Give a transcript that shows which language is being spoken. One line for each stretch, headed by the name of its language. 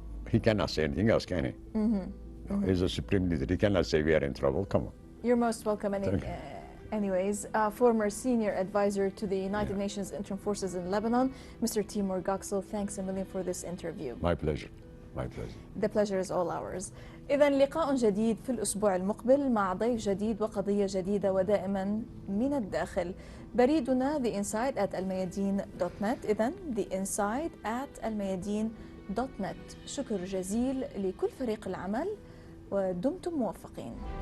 English: He cannot say anything else, can he? No, he's a Supreme Leader. He cannot say we are in trouble. Come on. You're most welcome. Anyways, former senior advisor to the United Nations Interim Forces in Lebanon, Mr. Teymour Goxel, thanks a million for this interview. My pleasure. My pleasure. The pleasure is all ours.
Arabic: إذا لقاء جديد في الأسبوع المقبل مع ضيف جديد وقضية جديدة ودائما من الداخل. بريدنا theinside@almayadeen.net. إذا theinside@almayadeen.net. شكر جزيل لكل فريق العمل ودمتم موفقين.